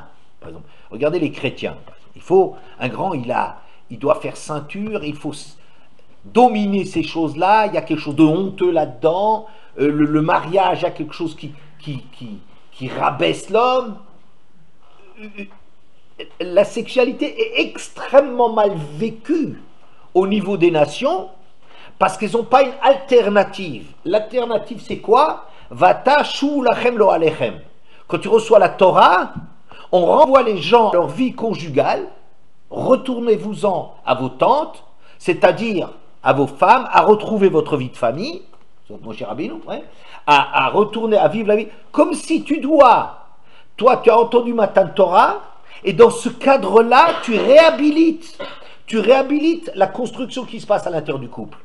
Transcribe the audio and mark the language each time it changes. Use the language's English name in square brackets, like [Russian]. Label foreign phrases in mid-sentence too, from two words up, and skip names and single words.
[French] Par exemple, regardez les chrétiens. Il faut, un grand, il doit faire ceinture, il faut dominer ces choses-là, il y a quelque chose de honteux là-dedans, le mariage, il y a quelque chose qui rabaisse l'homme. La sexualité est extrêmement mal vécue au niveau des nations, parce qu'ils n'ont pas une alternative. L'alternative, c'est quoi? [Hebrew] ועתה שובו לכם לאהליכם. [French] Quand tu reçois la Torah, on renvoie les gens à leur vie conjugale, retournez-vous-en à vos tantes, c'est-à-dire à vos femmes, à retrouver votre vie de famille, mon cher Rabbeinu, ouais, à retourner à vivre la vie, comme si toi tu as entendu Matan Torah, et dans ce cadre-là, tu réhabilites la construction qui se passe à l'intérieur du couple.